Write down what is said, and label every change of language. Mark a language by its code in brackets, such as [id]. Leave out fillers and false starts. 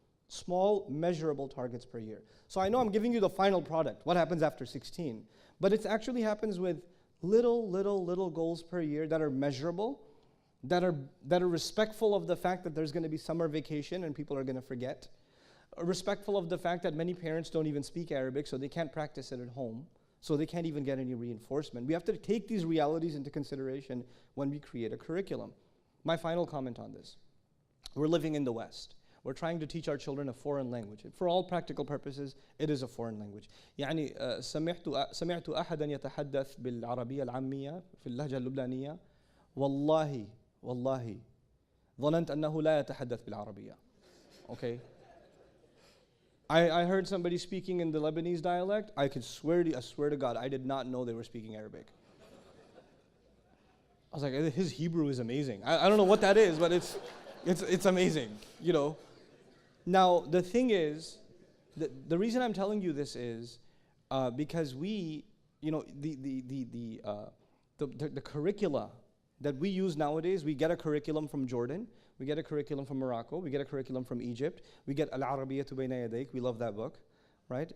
[en] Small, measurable targets per year. So I know I'm giving you the final product, what happens after 16, but it actually happens with little goals per year that are measurable, that are respectful of the fact that there's going to be summer vacation and people are going to forget, respectful of the fact that many parents don't even speak Arabic, so they can't practice it at home, so they can't even get any reinforcement. We have to take these realities into consideration when we create a curriculum. My final comment on this. We're living in the West. We're trying to teach our children a foreign language. For all practical purposes, it is a foreign language. [ar] يعني سمعت أحدا يتحدث بالعربية العامية في اللهجة اللبنانية والله ظننت أنه لا يتحدث بالعربية. [en] Okay? I heard somebody speaking in the Lebanese dialect. I swear to God, I did not know they were speaking Arabic. I was like, his Hebrew is amazing. I don't know what that is, but it's amazing, you know. Now, the thing is, the reason I'm telling you this is because we, you know, the curricula that we use nowadays, we get a curriculum from Jordan, we get a curriculum from Morocco, we get a curriculum from Egypt, we get Al-Arabiyyatu Bayna Yadayk, we love that book, right?